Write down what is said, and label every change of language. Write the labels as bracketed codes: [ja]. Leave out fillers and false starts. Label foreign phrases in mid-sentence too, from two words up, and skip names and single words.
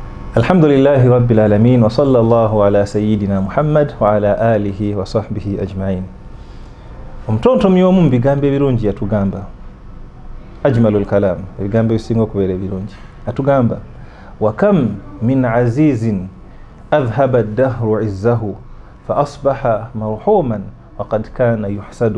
[ar] الحمد لله رب العالمين وصلى الله على سيدنا محمد وعلى آله وصحبه أجمعين. [lg] Omutontomi omu bigambo ebirungi yatugamba, [ar] أجمل الكلام, [lg] ebigambo ebisinga okubeera ebirungi, atugamba [ar] وكم من عزيز أذهب الدهر عزه فأصبح مرحوما وقد كان يحسد.